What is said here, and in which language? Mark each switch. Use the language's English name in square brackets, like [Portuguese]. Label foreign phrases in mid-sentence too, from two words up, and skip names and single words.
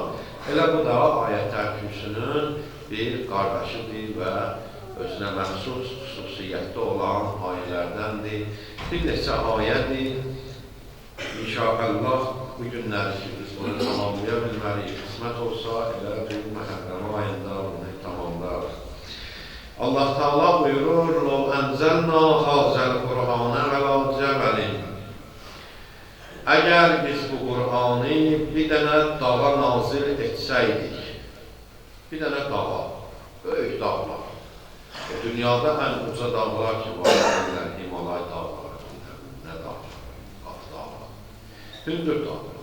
[Azerbaijani] Elə bu da Ayət-əl Kürsünün bir qardaşıdır və özünə məxsus xüsusiyyətdə olan ayələrdəndir. Bir neçə ayədir. İnşallah bu günləri ki, biz bunu tamamlaya bilməliyik. Qismət olsa, elə bir Məhərrəm ayında bunu tamamlarıq. Allah Teala buyurur, [Arabic] لَوْ أَنْزَلْنَا هَذَا الْقُرْآنَ عَلَى جَبَلٍ [Azerbaijani] Əgər biz bu Qur'anı bir dənə dağa nazil etsəydik, bir dənə dağa, böyük dağlar, dünyada ən uca dağlar ki var, Himalay dağları, nə dağlar, Qaf dağlar, hündür dağlar.